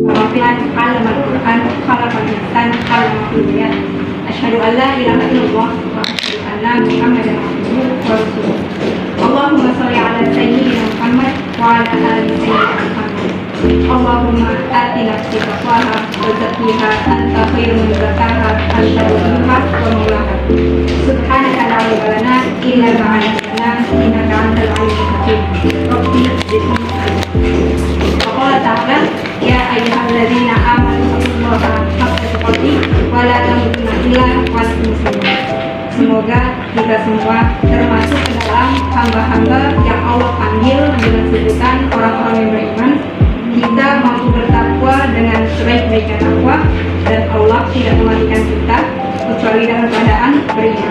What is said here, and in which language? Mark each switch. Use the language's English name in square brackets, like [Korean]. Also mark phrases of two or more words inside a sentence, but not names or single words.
[Arabic] القرآن علم القرآن خلق الإنسان علمه البيان. أشهد أن لا إله إلا الله وأشهد أن محمدا عبده ورسوله. اللهم صل على سيدنا محمد وعلى آل سيدنا محمد. اللهم آت نفسي تقواها وزكها أنت خير من زكاها أنت وليها ومولاها. سبحانك لا علم لنا إلا ما علمتنا إنك أنت العليم الحكيم. رب زدني علما. قال تعالى يا أيها الذين آمنوا اتقوا الله حق تقاته ولا تموتن إلا وأنتم مسلمون. [Indonesian] Semoga kita semua termasuk ke dalam hamba-hamba yang Allah panggil dengan sebutan orang-orang yang beriman. Kita mampu bertakwa dengan sebaik-baiknya takwa, dan Allah tidak mematikan kita kecuali dalam keadaan beriman.